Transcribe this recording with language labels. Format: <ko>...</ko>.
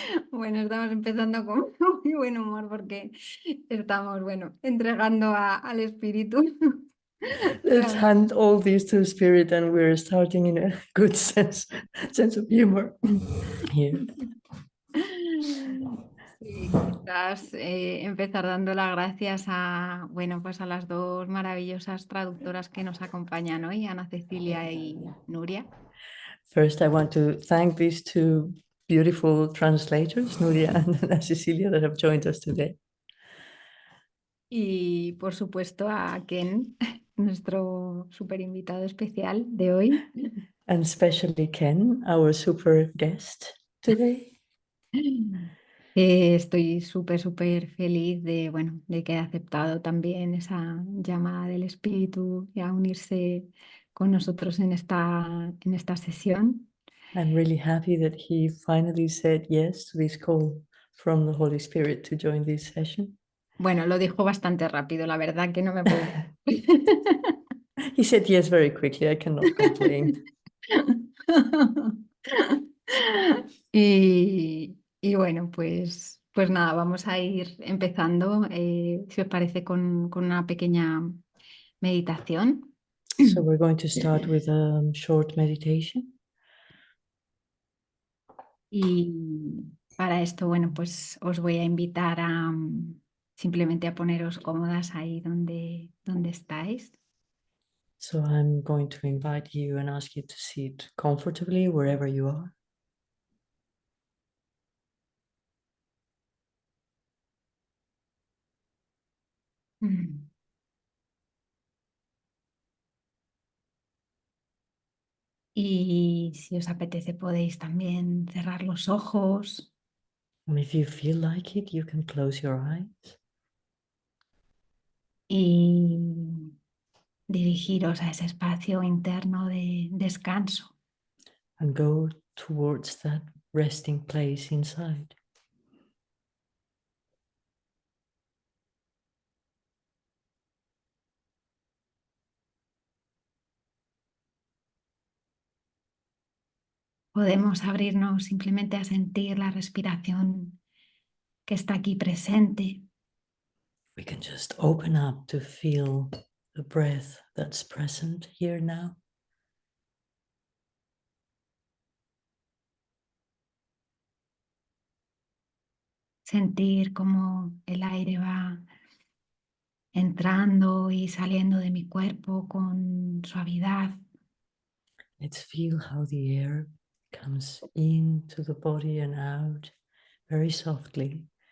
<es>Bueno, estamos empezando con muy buen humor porque estamos, bueno, entregando al espíritu.</es> <en>Let's hand all this to the spirit, and we're starting in a good sense of humor here.</en> <es>Sí, quizás empezar dando las gracias a, bueno, pues a las dos maravillosas traductoras que nos acompañan hoy, Ana Cecilia y Nuria.</es> <en>First, I want to thank these two beautiful translators, Nuria and Ana Cecilia, that have joined us today.</en> <es>Y por supuesto a Ken, nuestro súper invitado especial de hoy.</es> <en>And especially Ken, our super guest today.</en> <es>Estoy súper feliz de, bueno, de que haya aceptado también esa llamada del espíritu y a unirse con nosotros en esta sesión.</es> <en>I'm really happy that he finally said yes to this call from the Holy Spirit to join this session.</en> <es>Bueno, lo dijo bastante rápido, la verdad que no me puedo.</es> <en>He said yes very quickly. I cannot complain.</en> <es>Y bueno, pues nada, vamos a ir empezando, si os parece, con una pequeña meditación.</es> <en>So we're going to start with a short meditation.</en> <es>Y para esto, bueno, pues os voy a invitar a simplemente a poneros cómodas ahí donde estáis.</es> <en>So I'm going to invite you and ask you to sit comfortably wherever you are. Mm.</en> <es>Y si os apetece podéis también cerrar los ojos</es> <en>And if you feel like it, you can close your eyes</en> <es>y dirigiros a ese espacio interno de descanso.</es> <en>and go towards that resting place inside.</en> <es>Podemos abrirnos simplemente a sentir la respiración que está aquí presente.</es> <en>We can just open up to feel the breath that's present here now.</en> <es>Sentir cómo el aire va entrando y saliendo de mi cuerpo con suavidad.</es> <en>Let's feel how the air comes into the body and out very softly.</en>